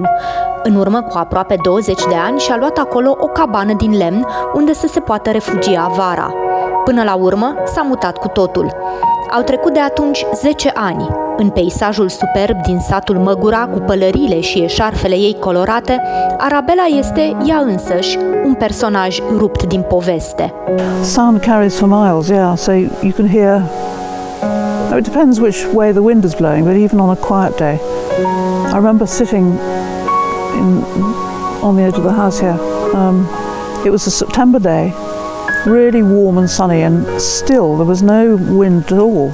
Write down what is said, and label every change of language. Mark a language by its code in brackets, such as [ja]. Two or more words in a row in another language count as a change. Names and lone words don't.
[ro] În urmă cu aproape 20 de ani și-a luat acolo o cabană din lemn unde să se poată refugia vara. Până la urmă s-a mutat cu totul. Au trecut de atunci 10 ani. În peisajul superb din satul Măgura, cu pălăriile și eșarfele ei colorate, Arabella este ea însăși un personaj rupt din poveste. [en] Sound carries for miles, yeah, so you can hear. It depends which way the wind is blowing, but even on a quiet day. I remember sitting on the edge of the house here. It was a September day, really warm and sunny, and still there was no wind at all.